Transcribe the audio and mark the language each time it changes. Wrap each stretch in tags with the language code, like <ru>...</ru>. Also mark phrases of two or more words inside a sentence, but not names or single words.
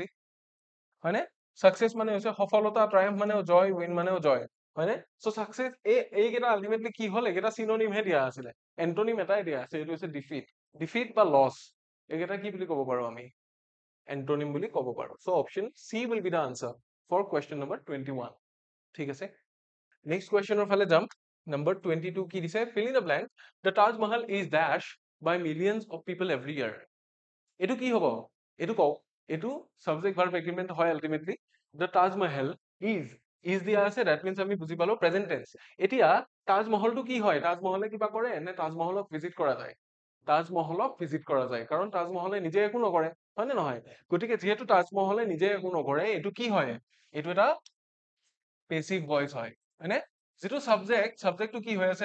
<as>হয়নে সাকসেস মানে হৈছে সফলতা ট্রায়াম্ফ মানেও জয় উইন মানেও জয় হয়নে সো সাকসেস এইকেইটা আলটিমেটলি কি হ'ল একেটা সিনোনিম হে দিয়া আছিলে এন্টোনিম এটাই দিয়া আছে এইটো হৈছে ডিফিট ডিফিট বা লস একেটা কি বুলি ক'ব পাৰো আমি এন্টোনিম বুলি ক'ব পাৰো সো</as> <en>option C will be the answer for question number 21</en> <as>ঠিক আছে</as> <en>next question ফালে</en> <as>যাম নম্বৰ 22 কি দিছে</as> <en>fill in the blank the Taj Mahal is dash by millions of people every year</en> <as>এটো কি হ'ব এটো কও এটো</as> <en>subject verb agreement হয় আলটিমেটলি the Taj Mahal is</en> <as>দিয়া আছে</as> <en>that means</en> <as>আমি বুজি পালো</as> <en>present tense</en> <as>এতিয়া তাজমহলটো কি হয় তাজমহলে কিবা কৰে নে তাজমহলক ভিজিট কৰা যায় তাজমহলক ভিজিট কৰা যায় কাৰণ তাজমহলে নিজে একো নকৰে হয় নে নহয় গতিকে যেহেতু তাজমহলে নিজে একো নকৰে এটো কি হয় এটো এটা</as> <en>passive voice</en> <as>হয় হয়নে যেটো সাবজেক্টটো কি হৈ আছে</as>